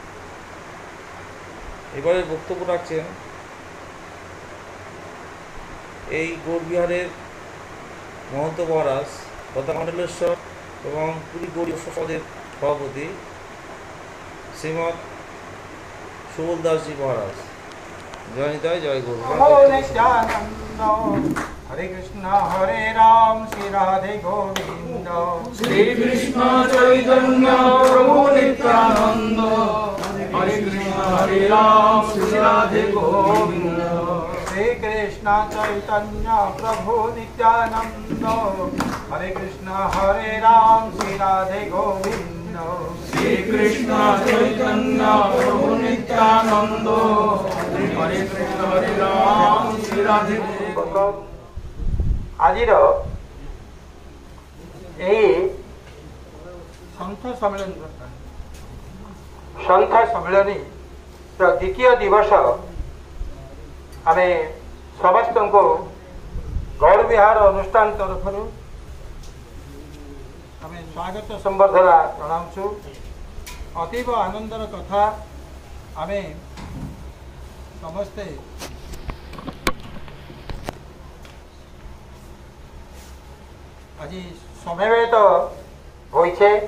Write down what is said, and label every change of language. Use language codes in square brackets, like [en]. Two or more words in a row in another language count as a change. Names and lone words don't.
[bn] এবারে বক্তব্য রাখছেন এই গৌরবিহারের মহন্ত মহারাজ তথা মণ্ডলেশ্বর এবং পুরী গৌরী উৎসব সমাজের সভাপতি শ্রীমৎ সুবল দাসজি মহারাজ। জয় নিতাই, জয় গৌর। [hi] हरे कृष्ण हरे राम श्री राधे गोविंद। श्री कृष्ण चैतन्य प्रभु नित्यानंद। हरे कृष्ण हरे राम श्री राधे गोविंद। श्री कृष्ण चैतन्य प्रभु नित्यानंद। हरे कृष्ण हरे राम श्री राधे गोविंद। श्री कृष्ण चैतन्य प्रभु नित्यानंद। हरे कृष्ण हरे राम श्री राधे गोविंद। [or] ଆଜିର ସନ୍ଥ ସମ୍ମିଳନୀ ଦ୍ୱିତୀୟ ଦିବସ ଆମ ସମସ୍ତ କୁ ଗୌରବିହାର ଅନୁଷ୍ଠାନ ତରଫ ଆମ ସ୍ୱାଗତ ସମ୍ବର୍ଦ୍ଧନା ଜଣାଉଁ। ଅତୀବ ଆନନ୍ଦର କଥା ଆମ ସମସ୍ତେ ଆଜି ସମବେତ ହୋଇଛେ।